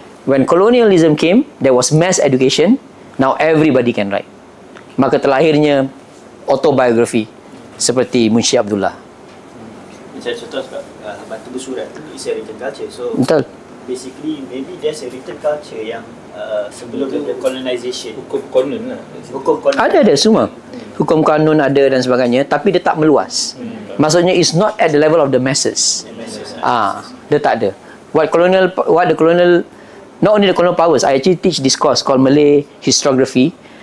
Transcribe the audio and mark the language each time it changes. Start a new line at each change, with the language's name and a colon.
English: When colonialism came, there was mass education. Now everybody can write.
Malay: Maka terlahirnya autobiography seperti Munshi Abdullah. Macam contoh sebab
English: Batu Bersurat is a written culture. So
Malay: betul.
English: Basically maybe there's a written culture
Malay: yang sebelum
English: the colonization.
Malay: Hukum kanun lah. Ada semua. Hukum kanun ada dan sebagainya, tapi dia tak meluas. Maksudnya
English: it's not at the level of the masses.
Malay: Dia tak ada.
English: What the colonial, not only the colonial powers, I actually teach this course called Malay Historiography.